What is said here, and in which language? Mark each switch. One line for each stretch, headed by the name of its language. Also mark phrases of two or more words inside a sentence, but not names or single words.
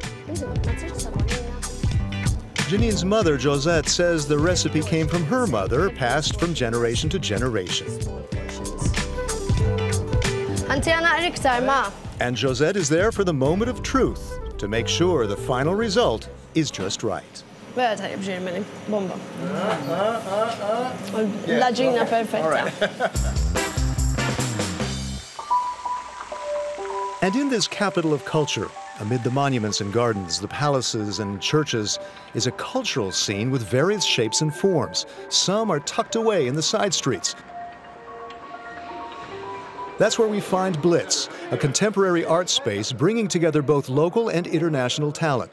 English: Janine's mother, Josette, says the recipe came from her mother, passed from generation to generation. And Josette is there for the moment of truth, to make sure the final result is just right.
Maltese: Vera tajjeb ġirmini, bomba. L-ġina perfetta.
English: And in this capital of culture, amid the monuments and gardens, the palaces and churches, is a cultural scene with various shapes and forms. Some are tucked away in the side streets. That's where we find Blitz, a contemporary art space bringing together both local and international talent.